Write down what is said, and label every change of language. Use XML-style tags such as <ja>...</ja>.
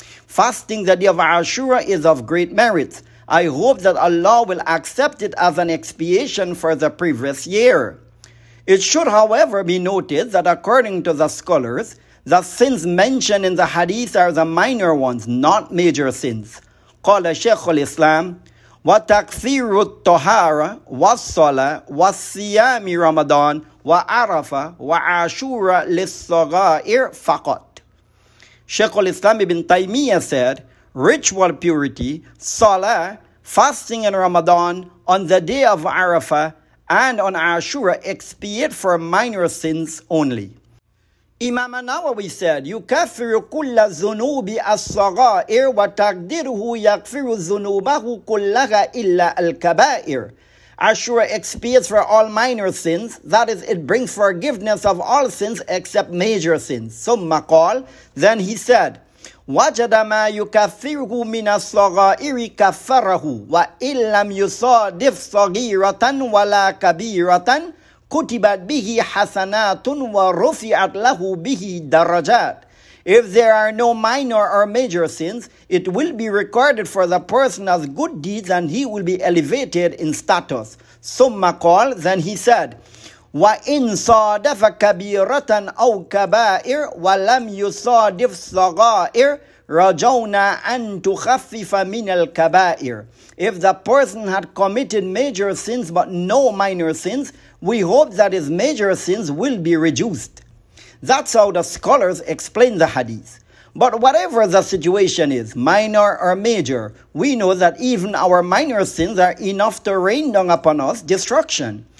<en>Fasting the day of Ashura is of great merit. I hope that Allah will accept it as an expiation for the previous year. It should, however, be noted that according to the scholars, the sins mentioned in the hadith are the minor ones, not major sins.</en> <ar>قال شيخ الإسلام وتكثير الطهارة والصلاة والصيام رمضان وعرفة وعاشورا للصغائر فقط.</ar> <en>Shaykh al-Islam ibn Taymiyyah said, ritual purity, salah, fasting in Ramadan, on the day of Arafah, and on Ashura expiate for minor sins only. Imam Nawawi said,</en> <ar>يُكَفِّرُ كُلَّ الذُّنُوبِ الصَّغَائِرِ وَتَقْدِيرُهُ يَغْفِرُ ذُنُوبَهُ كُلَّهَا إِلَّا الْكَبَائِرِ.</ar> <en>Ashura expiates for all minor sins, that is, it brings forgiveness of all sins except major sins.</en> <ar>ثُمَّ قال,</ar> <en>then he said,</en> <ar>وَجَدَ مَا يُكَفِّرُهُ مِنَ الصَّغَائِرِ كَفَّرَهُ وَإِن لَمْ يُصَادِفْ صَغِيرَةً وَلَا كَبِيرَةً كُتِبَتْ بِهِ حَسَنَاتٌ وَرُفِعَتْ لَهُ بِهِ دَرَجَاتٌ.</ar> <en>If there are no minor or major sins, it will be recorded for the person as good deeds and he will be elevated in status.</en> <ar>ثُمَّ قال,</ar> <en>then he said,</en> <ar>وَإِن صَادَفَ كَبِيرَةً أَوْ كَبَائِرَ وَلَمْ يُصَادِفْ صَغَائِرَ رَجَوْنَا أَن تُخَفِّفَ مِنَ الْكَبَائِرِ.</ar> <en>If the person had committed major sins but no minor sins, we hope that his major sins will be reduced. That's how the scholars explain the hadith. But whatever the situation is, minor or major, we know that even our minor sins are enough to rain down upon us destruction.</en>